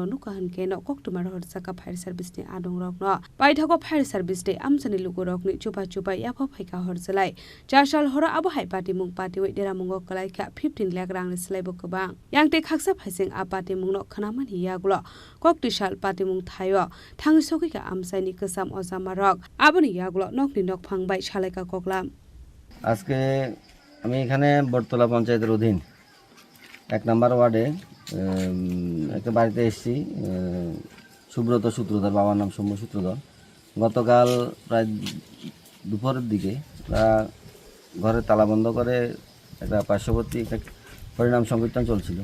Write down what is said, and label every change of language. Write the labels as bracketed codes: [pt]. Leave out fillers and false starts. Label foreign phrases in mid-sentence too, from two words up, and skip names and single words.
[trp] नुकाहनकेनो कक्टुमार हरजाका फायर सार्भिसनि आदं रकनो पाइथागो [en] fire service [trp] दे आमसानि लुकरकनि चुपा याफा फाइका हरजलाय चारसाल हर आबहाय पाटिमुं पाटिवै देरामुंगो कलाइका 15 लाख रांनि सोलायबो गोबां यांते खाकसा फाइसिं आ पाटिमुंनो खनामानि यागुलो कक्टिसाल पाटिमुं थायो थाङै सखैका आमसाइनि गोसाम अजामारक आबनि यागुलो नकनि नक फांबाय सालायका कगलाम। [bn] আজকে আমি এখানে বটতলা পঞ্চায়েতের অধীন 1 নম্বর ওয়ার্ডে একটা বাড়িতে এসেছি। সুব্রত সূত্রধর, বাবার নাম সৌম্য সূত্রধর। গতকাল প্রায় দুপুরের দিকে ঘরে তালা বন্ধ করে একটা পার্শ্ববর্তী একটা হরিনাম সংকীর্তন চলছিল।